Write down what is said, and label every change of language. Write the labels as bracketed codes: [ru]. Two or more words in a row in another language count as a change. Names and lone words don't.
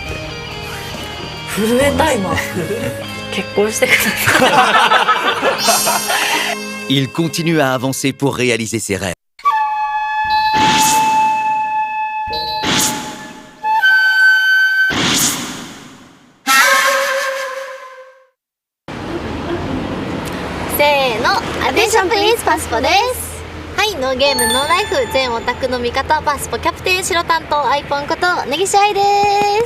[ja] 震えた今。結婚してください。 [fr] Il continue à avancer pour réaliser ses rêves. [ja] せーの、アテンションプリーズパスポです。はい、ノーゲームノーライフ全オタクの味方パスポキャプテン白担当アイポンこと根岸愛です。